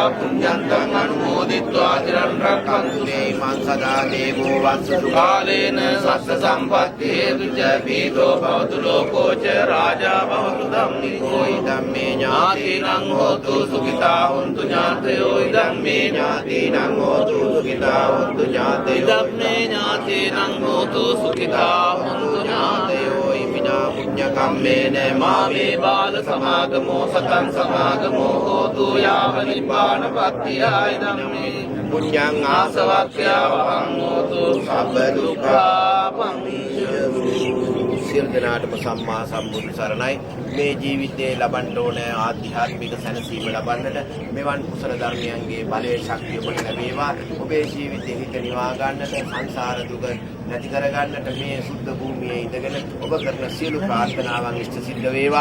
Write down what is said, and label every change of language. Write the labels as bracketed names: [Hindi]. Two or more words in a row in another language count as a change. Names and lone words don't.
[Pali] පුඤ්ඤන්තං අනුමෝදිत्वा චිරන් රක්ඛන්තු දේමං සදා දේවෝ වස්සු කාලේන සස්ස සම්පත්ති හේතුච පීතෝ භවතු ලෝකෝ ච රාජා භවතු ධම්මිකෝ ධම්මේ ඥාතිනං හෝතු සුඛිතා හොන්තු ඥාතයෝ ධම්මේ ඥාතිනං හෝතු සුඛිතා හොන්තු ඥාතයෝ ධම්මේ ඥාතිනං හෝතු සුඛිතා හොන්තු ඥාතයෝ ඉමිනා පුඤ්ඤ කම්මේන මාමේ බාල සමාගමෝ සතං සමාගමෝ හෝතු යාව නිපානපත්තියයි ධම්මේ පුඤ්ඤං ආසවක්ඛ්‍යාවහං හෝතු සබ්බ දුක්ඛා පමිච්ඡතු [Sinhala] සියලු දෙනාටම සම්මා සම්බුදු සරණයි. මේ ජීවිතයේ ලබන්න ඕන ආධ්‍යාත්මික සැනසීම ලබන්නට මෙවන් කුසල ධර්මයන්ගේ බලයේ ශක්තිය ඔබට ලැබේවා. ඔබේ ජීවිතේ හිත නිවා ගන්නට, සංසාර දුක නැති කර ගන්නට මේ සුද්ධ භූමියේ ඉඳගෙන ඔබ කරන සියලු ප්‍රාර්ථනාවන් ඉෂ්ට සිද්ධ වේවා.